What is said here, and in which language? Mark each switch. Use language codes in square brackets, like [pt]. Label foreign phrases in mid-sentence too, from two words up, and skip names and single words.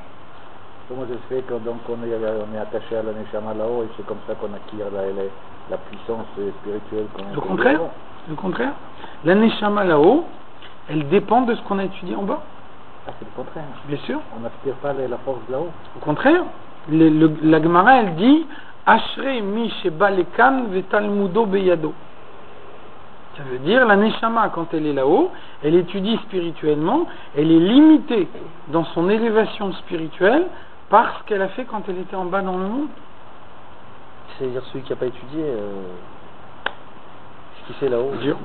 [fr] Comment ça se fait que donc on est attaché à la Neshama là-haut et c'est comme ça qu'on acquiert la puissance spirituelle? Le contraire. La Neshama là-haut, elle dépend de ce qu'on a étudié en bas. Ah, c'est le contraire. Bien sûr. On n'aspire pas la force là-haut. Au contraire. La Gemara, elle dit [he] אשרי מי שבא לכאן ותלמודו בידו. [fr] Ça veut dire la Neshama, quand elle est là-haut, elle étudie spirituellement, elle est limitée dans son élévation spirituelle par ce qu'elle a fait quand elle était en bas dans le monde. C'est-à-dire celui qui n'a pas étudié, ce qu'il fait là-haut, Dur.